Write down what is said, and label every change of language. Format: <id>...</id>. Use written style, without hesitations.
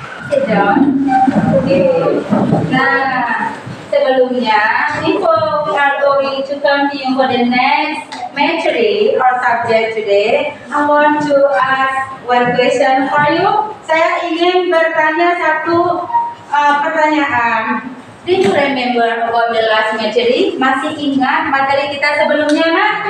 <en>Sit down. Okay.</en> <id>Nah, sebelumnya,</id> <en>before we are going to continue for the next material or subject today, I want to ask one question for you.</en> <id>Saya ingin bertanya satu pertanyaan.</id> <en>Do you remember about the last material?</en> <id>Masih ingat materi kita sebelumnya, Nak?</id>